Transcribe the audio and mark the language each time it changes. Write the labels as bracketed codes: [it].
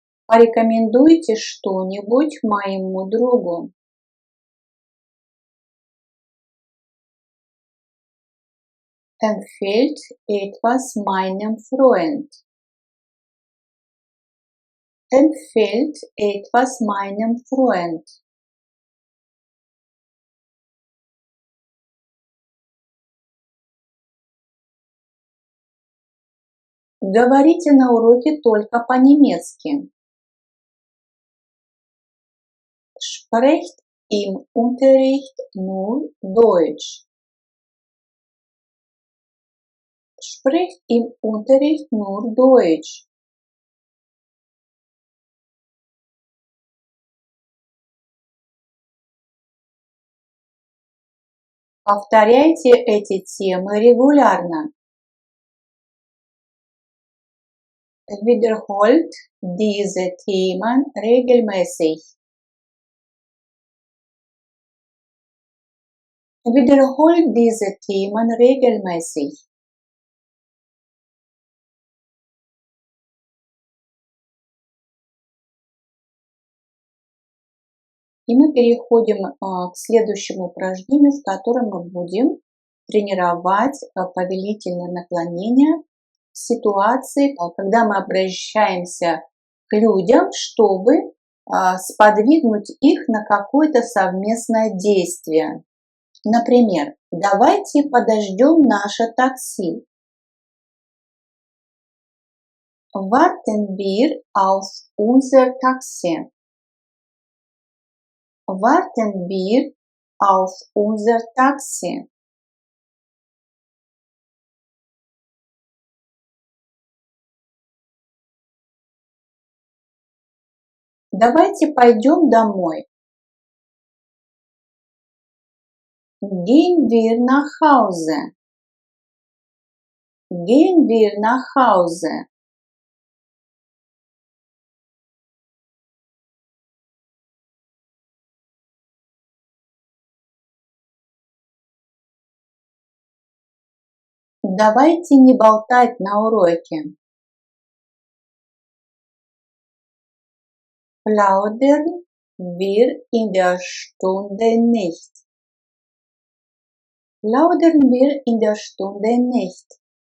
[ru] Порекомендуйте что-нибудь моему другу. [de] Empfehlt etwas meinem Freund. Empfehlt etwas meinem Freund. [ru] Говорите на уроке только по-немецки. [de] Sprecht im Unterricht nur Deutsch. Sprecht im Unterricht nur Deutsch. [ru] Повторяйте эти темы регулярно. [de] Wiederholt diese Themen regelmäßig. Wiederholt diese Themen regelmäßig. [ru] И мы переходим к следующему упражнению, в котором мы будем тренировать повелительное наклонение в ситуации, когда мы обращаемся к людям, чтобы сподвигнуть их на какое-то совместное действие. Например, давайте подождем наше такси. [de] Warten wir auf unser Taxi. Warten wir auf unser Taxi. [ru] Давайте пойдем домой. [de] Gehen wir nach Hause. Gehen wir nach Hause. [ru] Давайте не болтать на уроке. [de] Plaudern wir in der Stunde nicht. Plaudern wir in der Stunde nicht.